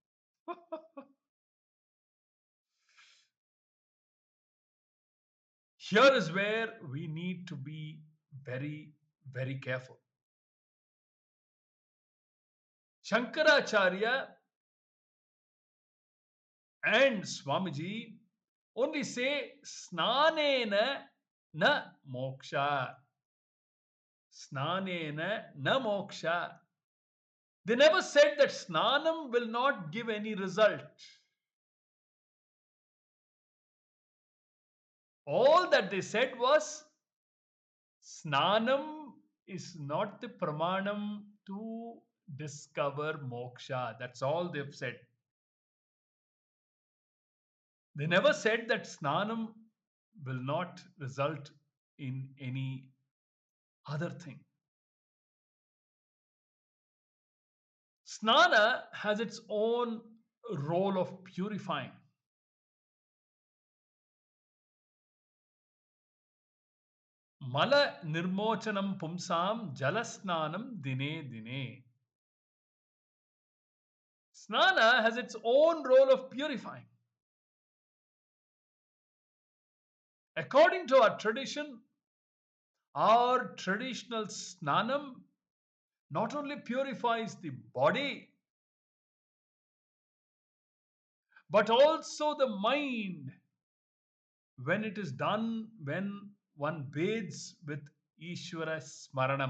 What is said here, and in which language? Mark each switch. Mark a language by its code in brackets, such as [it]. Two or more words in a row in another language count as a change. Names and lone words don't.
[en] Here is where we need to be very, very careful. Shankaracharya and Swamiji only say [sa] स्नानेन न मोक्षः. स्नानेन न मोक्षः. [en] They never said that Snanam will not give any result. All that they said was Snanam is not the pramanam to discover moksha. That's all they've said. They never said that Snanam will not result in any other thing. Snana has its own role of purifying. [sa] मल निर्मोचनं पुंसां जलस्नानं दिने दिने. [en] Snana has its own role of purifying. According to our traditional snanam not only purifies the body, but also the mind when it is done when one bathes with [sa] ईश्वर स्मरणम्.